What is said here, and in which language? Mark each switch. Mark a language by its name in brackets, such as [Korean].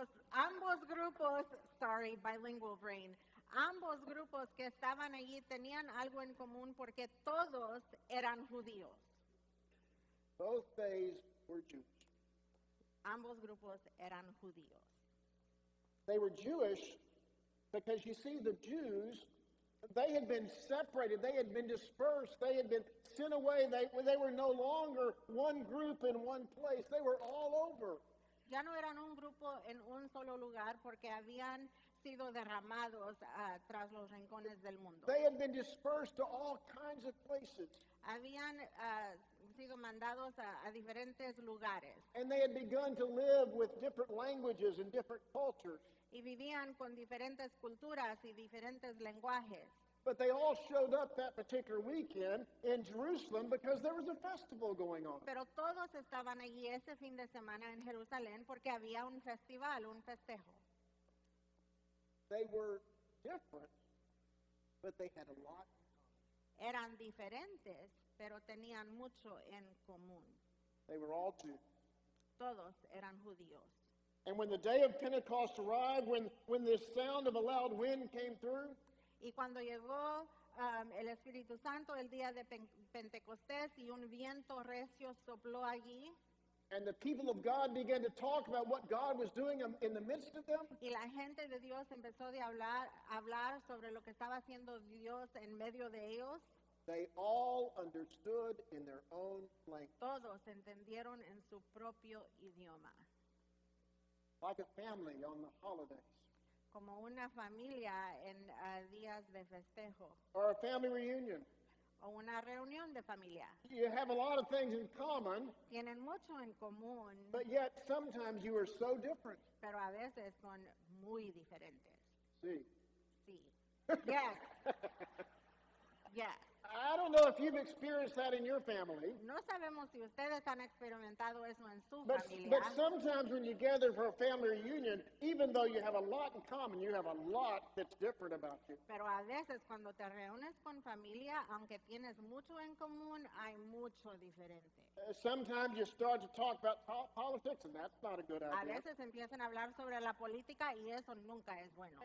[Spanish] Ambos grupos, [English] sorry, bilingual brain, [Spanish] ambos grupos que estaban allí tenían algo en común porque todos eran judíos. [English] Both days were Jewish. [Spanish] Ambos grupos eran judíos. [English] They were Jewish because you see, the Jews, they had been separated, they had been dispersed, they had been sent away, they were no longer one group in one place, they were all over. [Spanish] Ya no eran un grupo en un solo lugar porque habían sido derramados tras los rincones del mundo. [English] They had been dispersed to all kinds of places. [Spanish] Habían sido mandados a diferentes lugares [English] And they had begun to live with different languages and different cultures. [Spanish] y vivían con diferentes culturas y diferentes lenguajes. [English] But they all showed up that particular weekend in Jerusalem because there was a festival going on. [Spanish] Pero todos estaban allí ese fin de semana en Jerusalén porque había un festival, un festejo. [English] They were different, but they had a lot. [Spanish] Eran diferentes, pero tenían mucho en común. [English] They were all Jews. [Spanish] Todos eran judíos. [English] And when the day of Pentecost arrived, when this sound of a loud wind came through, [Spanish] Y cuando llegó el Espíritu Santo el día de Pentecostés y un viento recio sopló allí [English] and the people of God began to talk about what God was doing in the midst of them, [Spanish] y la gente de Dios empezó de hablar sobre lo que estaba haciendo Dios en medio de ellos, [English] they all understood in their own language. [Spanish] todos entendieron en su propio idioma, [English] Like a family on the holidays, [Spanish] como una familia en días de festejo [English] or a family reunion. [Spanish] o una reunión de familia. [English] You have a lot of things in common, [Spanish] Tienen mucho en común, [English] but yet sometimes you are so different. [Spanish] pero a veces son muy diferentes. [English] See, Sí. Yes. Yes. I don't know if you've experienced that in your family, [Spanish] No sabemos si ustedes han experimentado eso en su [English] but [Spanish] familia, [English] sometimes when you gather for a family reunion, even though you have a lot in common, you have a lot that's different about you. [Spanish] pero a veces cuando te reúnes con familia, aunque tienes mucho en común, hay mucho diferente. [English] Sometimes you start to talk about politics, and that's not a good [Spanish] A [English] idea. [Spanish] veces empiezan a hablar sobre la política y eso nunca es bueno.